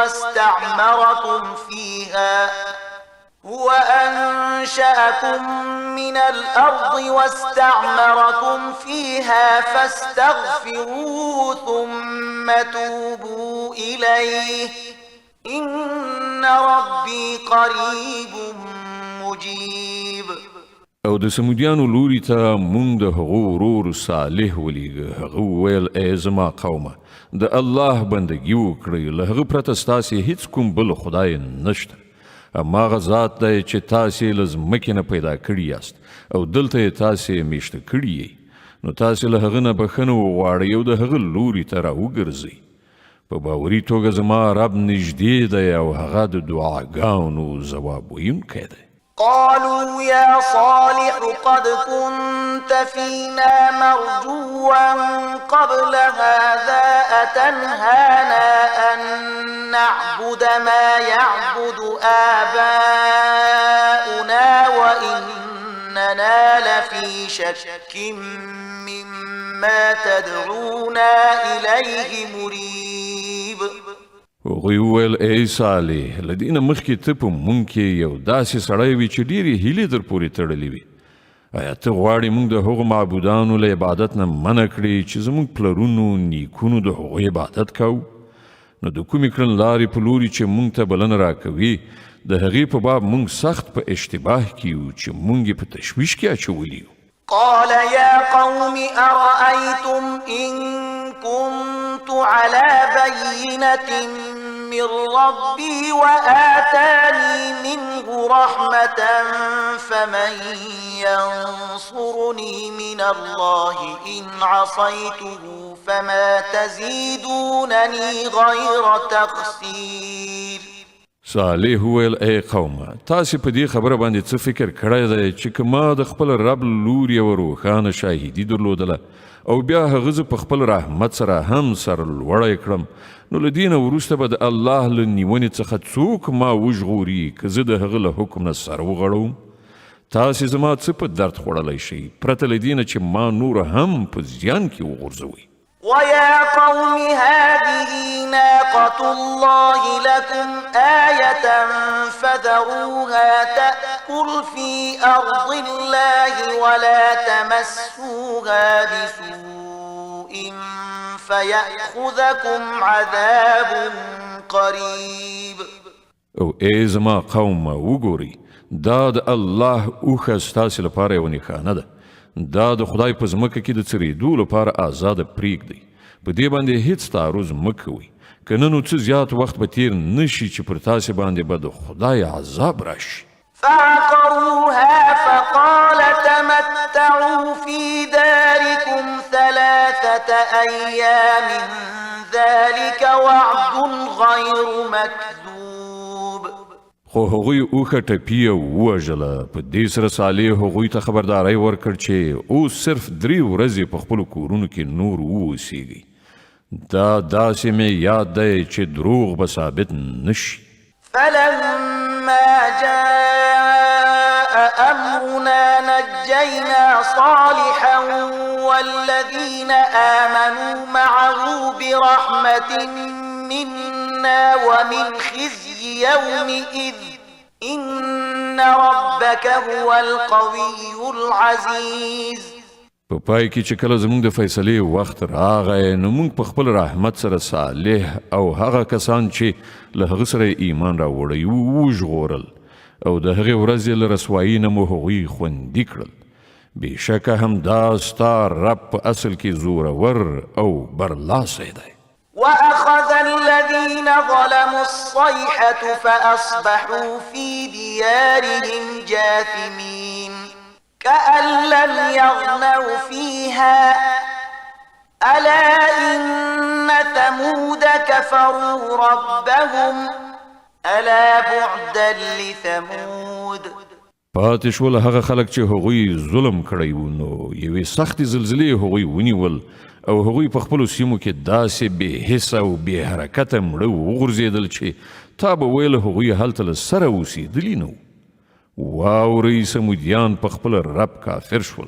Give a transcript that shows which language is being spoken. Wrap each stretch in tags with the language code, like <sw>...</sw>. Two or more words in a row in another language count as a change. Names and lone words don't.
<ar>واستعمركم فيها فاستغفروه ثم توبوا إليه إن ربي قريب مجيب.</ar> <ps>او د سمودیانو لوري ته مونږ د هغو ورور صالح ولیږه. هغه وویل ای زما قومه د الله بندګي وکړئ، له هغه پرته ستاسې هیڅ کوم بل خدای نشته. هماغه ذات دی چې تاسې له ځمکې نه پیدا کړي یاست او دلته یې تاسې میشته کړي یئ، نو تاسې له هغه نه بښنه وغواړئ او د هغه لوري ته راوګرځئ. په باوري توګه زما رب نږدې دی او هغه د دعاګانو ځواب ویونکی دی.</ps> <ar>قالوا يا صالح قد كنت فينا مرجوا قبل هذا أتنهانا أن نعبد ما يعبد آباؤنا وإننا لفي شك مما تدعونا إليه مريب.</ar> <ps>هغوی وویل ای صالح له دې نه مخکې ته په مونږ کې یو داسې سړی وي چې ډېرې هیلې در پورې تړلې وي. آیا ته غواړې مونږ د هغو معبودانو له عبادت نه منع کړې چې زموږ پلرونو نیکونو د هغوی عبادت کوو؟ نو د کومې کړنلارې په لوري چې مونږ ته بلنه راکوي د هغې په باب مونږ سخت په اشتباه کې یو چې مونږ یې په تشویش کې اچولي یو.</ps> <ar>قال يا قوم أرأيتم إن كنت على بينة من ربي وآتاني منه رحمة فمن ينصرني من الله إن عصيته فما تزيدونني غير تخسير.</ar> <ps>صالح وویل ای قومه تاسې په دې خبره باندې څه فکر کړی دی چې که ما د خپل رب لوري یوه روښانه شاهدي درلودله او بیا هغه زه په خپل رحمت سره هم سرلوړی کړم، نو له دې نه وروسته به د الله له نیونې څخه څوک ما وژغوري که زه د هغه له حکم نه سر وغړوم؟ تاسې زما څه په درد خوړلی شئ پرته له دې نه چې ما نور هم په زیان کې وغورځوئ.</ps> <ar>ويا قوم هذه ناقة الله لكم آية فذروها تأكل في أرض الله ولا تمسوها بسوء فيأخذكم عذاب قريب.</ar> <ps>او ای زما قومه وګورئ دا د الله اوښه ستاسې لپاره یوه نښانه ده. دا د خدای په ځمکه کې د څرېدو لپاره آزاده پرېږدئ. په دې باندې هیڅ تعرض مه کوئ، که نه نو څه زیات وخت به تیر نه شي چې پر تاسې باندې به د خدای عذاب راشي.</ps> <ar>فعقروها فقال تمتعوا في داركم 3 أيام ذلك وعد غير مكذوب.</ar> <ps>خو هغوی اوښه ټپي او ووژله. په دې سره صالح هغوی ته خبرداری ورکړ چې اوس صرف 3 ورځې په خپلو کورونو کې نور واوسیږئ. دا داسې مې یاد دی چې دروغ به ثابت نشي.</ps> <ar>فلما جاء أمرنا نجينا صالحا والذين آمنوا معه برحمة منا ومن خزي يومئذ إن ربك هو القوي العزيز.</ar> <ps>په پای کې چې کله زموږ د فیصلې وخت راغی نو موږ په خپل رحمت سره صالح او هغه کسان چې له هغه سره ایمان راوړی وژغورل او د هغې ورځې له رسوایي نه مو هغوی خوندي کړل. بېشکه همدا ستا رب په اصل کې زورور او برلاسی دی.</ps> <ar>وأخذ الذين ظلموا الصيحة فأصبحوا في ديارهم جاثمين كأن لم يغنوا فيها ألا إن ثمود كفروا ربهم ألا بعدا لثمود.</ar> <ps>پاتې شول هغه خلک چې هغوی ظلم کړی و نو یوې سختې زلزلې هغوی ونیول او هغوی په خپلو سیمو کې داسې بې حسه او بې حرکته مړه وغورځېدل چې تا به ویل هغوی هلته له سره اوسېدلي نه وو. واورئ سمودیان په خپل رب کافر شول.</ps>